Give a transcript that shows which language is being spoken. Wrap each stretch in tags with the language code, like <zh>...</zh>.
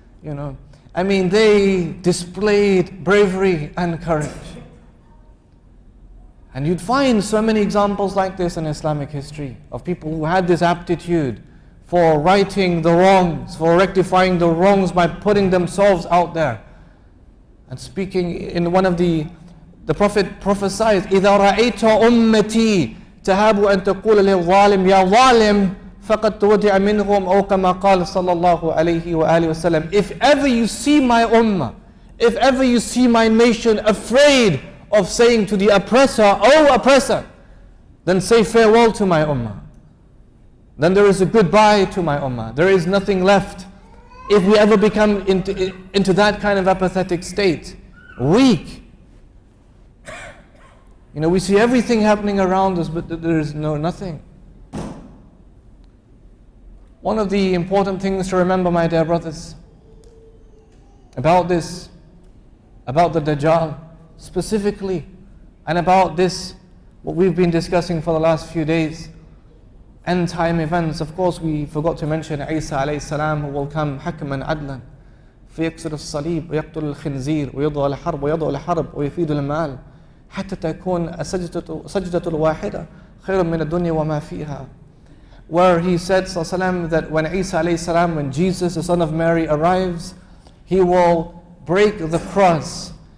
<en>You know, I mean, they displayed bravery and courage. And you'd find so many examples like this in Islamic history of people who had this aptitude for righting the wrongs, for rectifying the wrongs by putting themselves out there. And speaking in one of the Prophet prophesied,</en> <ar>إِذَا رَأَيْتَ أُمَّتِي تَهَابُ أَن تَقُولَ لِلظَّالِمِ يَا ظَالِمْ فَقَدْ تُوَدِعَ مِنْهُمْ أَوْ كَمَا قَالَ صَلَّى اللَّهُ عَلَيْهِ وَآلِهِ وَسَلَّمْ.</ar> <en>If ever you see my ummah, if ever you see my nation afraid of saying to the oppressor, "Oh oppressor," then say farewell to my ummah. Then there is a goodbye to my ummah. There is nothing left. If we ever become into that kind of apathetic state, weak. You know, we see everything happening around us, but there is nothing. One of the important things to remember, my dear brothers, about this, about the Dajjal specifically, and about this, what we've been discussing for the last few days, end time events. Of course, we forgot to mention Eesa alayhi salam, who will come</en> <ar>حكما عدلا فيكسر الصليب ويقتل الخنزير ويضع الحرب ويضع الحرب ويفيد المال حتى تكون سجدة الواحدة خير من الدنيا وما فيها.</ar> <en>Where he said sallallahu that when Eesa alayhi salam, when Jesus the son of Mary arrives, he will break the cross.</en>